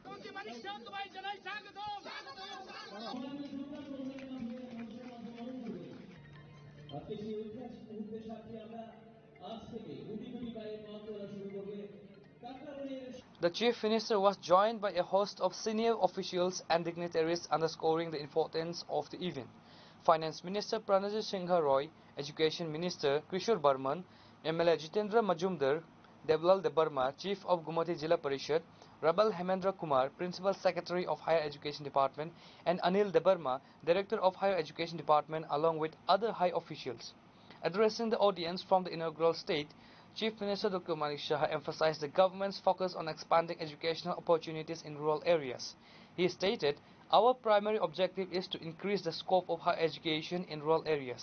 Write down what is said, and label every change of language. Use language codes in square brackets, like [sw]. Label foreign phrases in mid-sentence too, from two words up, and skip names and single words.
[en] The Chief Minister was joined by a host of senior officials and dignitaries underscoring the importance of the event. Finance Minister Pranajit Singha Roy, Education Minister Kishore Barman, MLA Jitendra Majumdar, Devlal Debarma, Chief of Gumati Jilla Parishad, Rabal Hemendra Kumar, Principal Secretary of Higher Education Department, and Anil Debarma, Director of Higher Education Department, along with other high officials. Addressing the audience from the inaugural state, Chief Minister Dr. Manik Shah emphasized the government's focus on expanding educational opportunities in rural areas. He stated, "Our primary objective is to increase the scope of higher education in rural areas.